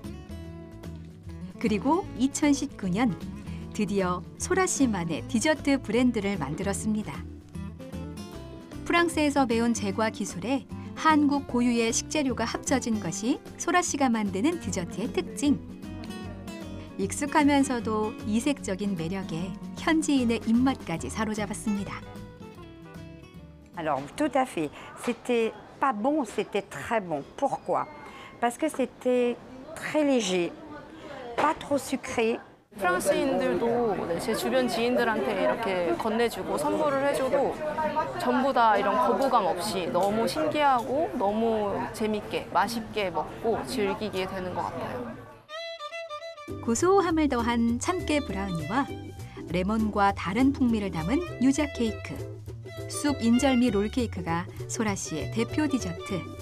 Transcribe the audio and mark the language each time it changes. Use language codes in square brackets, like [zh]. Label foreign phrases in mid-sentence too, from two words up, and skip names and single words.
[ko] 그리고 2019년 드디어 소라 씨만의 디저트 브랜드를 만들었습니다. 프랑스에서 배운 제과 기술에 한국 고유의 식재료가 합쳐진 것이 소라 씨가 만드는 디저트의 특징. 익숙하면서도 이색적인 매력에 현지인의 입맛까지 사로잡았습니다. [fr] Alors, tout à fait. C'était pas bon, c'était très bon. Pourquoi? Parce que c'était très léger, pas trop sucré. [ko] 프랑스인들도 제 주변 지인들한테 이렇게 건네주고 선물을 해주고 전부 다 이런 거부감 없이 너무 신기하고 너무 재밌게 맛있게 먹고 즐기게 되는 것 같아요. 고소함을 더한 참깨 브라우니와 레몬과 다른 풍미를 담은 유자 케이크, 쑥 인절미 롤케이크가 소라 씨의 대표 디저트.